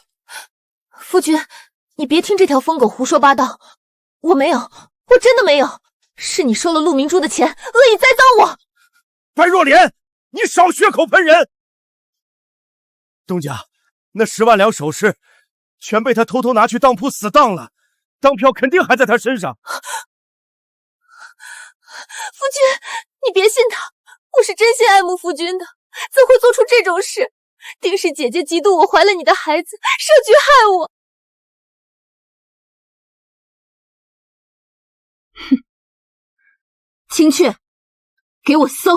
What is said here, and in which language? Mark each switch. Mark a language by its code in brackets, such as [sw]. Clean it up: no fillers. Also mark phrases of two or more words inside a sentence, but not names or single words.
[zh] 夫君，你別聽這條瘋狗胡說八道，我沒有，我真的沒有，是你收了陸明珠的錢，惡意栽贓我。白若蓮，你少血口噴人！東家，那10萬兩首飾全被他偷偷拿去當鋪死當了，當票肯定還在他身上。夫君，你別信他，我是真心愛慕夫君的，怎會做出這種事？定是姐姐嫉妒我懷了你的孩子，設局害我。哼，青雀，給我搜，